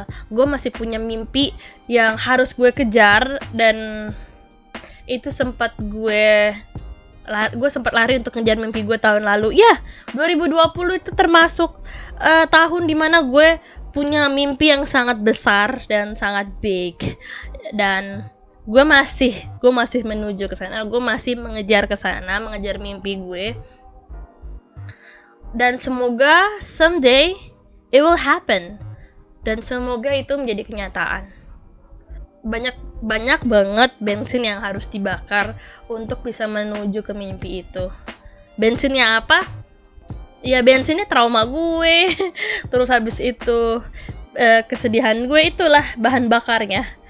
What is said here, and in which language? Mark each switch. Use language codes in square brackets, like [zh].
[id] Gue masih punya mimpi yang harus gue kejar, dan itu sempat gue sempat lari untuk ngejar mimpi gue tahun lalu. Ya, 2020 itu termasuk tahun dimana gue punya mimpi yang sangat besar dan sangat big. Dan gue masih menuju ke sana. Gue masih mengejar ke sana, mengejar mimpi gue. Dan semoga [en] someday it will happen. [id] Dan semoga itu menjadi kenyataan. Banyak banget bensin yang harus dibakar untuk bisa menuju ke mimpi itu. Bensinnya apa? Ya bensinnya trauma gue. Terus habis itu kesedihan gue, itulah bahan bakarnya.